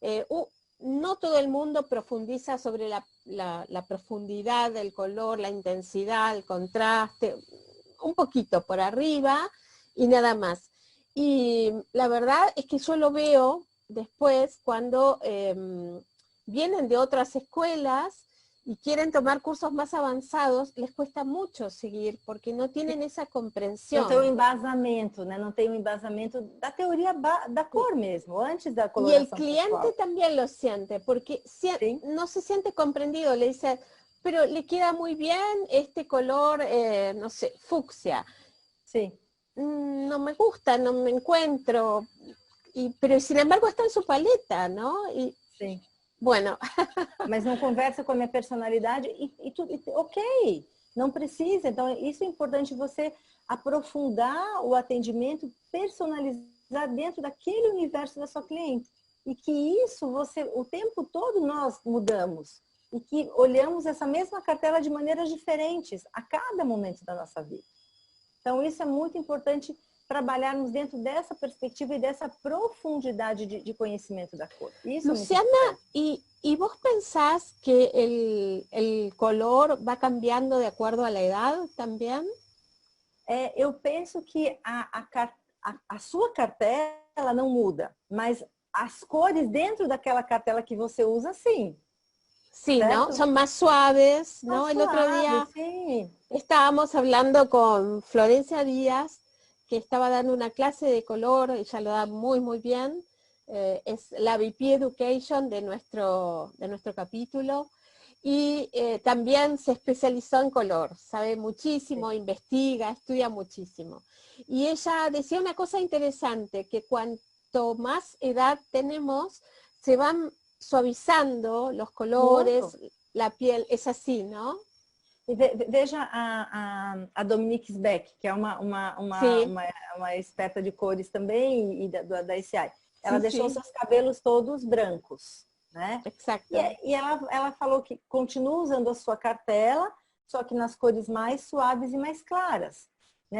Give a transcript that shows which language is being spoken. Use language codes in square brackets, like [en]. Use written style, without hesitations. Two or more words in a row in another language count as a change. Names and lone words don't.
[es] No todo el mundo profundiza sobre la profundidad del color, la intensidad, el contraste, un poquito por arriba y nada más. Y la verdad es que yo lo veo después cuando vienen de otras escuelas y quieren tomar cursos más avanzados, les cuesta mucho seguir, porque no tienen esa comprensión. [pt] Não tem um embasamento, né? Não tem um embasamento da teoria da cor mesmo, antes da [es] Y el [pt] coloração [es] cliente [pt] pessoal. [es] también lo siente, porque Sí. no se siente comprendido, le dice, pero le queda muy bien este color, no sé, fucsia. [pt] Sim. [es] No me gusta, no me encuentro, pero sin embargo está en su paleta, ¿no? Y [pt] Sim. [es] bueno. [pt] Mas não conversa com a minha personalidade e tudo, ok, não precisa. Então, isso é importante você aprofundar o atendimento, personalizar dentro daquele universo da sua cliente. E que isso você, o tempo todo nós mudamos. E que olhamos essa mesma cartela de maneiras diferentes a cada momento da nossa vida. Então, isso é muito importante trabalharmos dentro dessa perspectiva e dessa profundidade de conhecimento da cor. Isso Luciana, [es] ¿y vos pensás que el color va cambiando de acuerdo a la edad también? [pt] Eu penso que a sua cartela não muda, mas as cores dentro daquela cartela que você usa, sim. [es] Sí, ¿Cierto? ¿no? Son más suaves, ¿no? Más El otro suaves, día sí. estábamos hablando con Florencia Díaz, que estaba dando una clase de color, ella lo da muy, muy bien. Es la [en] VP Education [es] de nuestro capítulo. Y también se especializó en color, sabe muchísimo, Sí. investiga, estudia muchísimo. Y ella decía una cosa interesante, que cuanto más edad tenemos, se van suavizando los colores, [pt] Muito. [es] la piel, es así, ¿no? [pt] E veja a Dominique Beck, que é Sim. uma experta de cores também e da ICI. Ela Sim, deixou sim. seus cabelos todos brancos, né? [es] Exacto. [pt] E ela falou que continua usando a sua cartela, só que nas cores mais suaves e mais claras, né?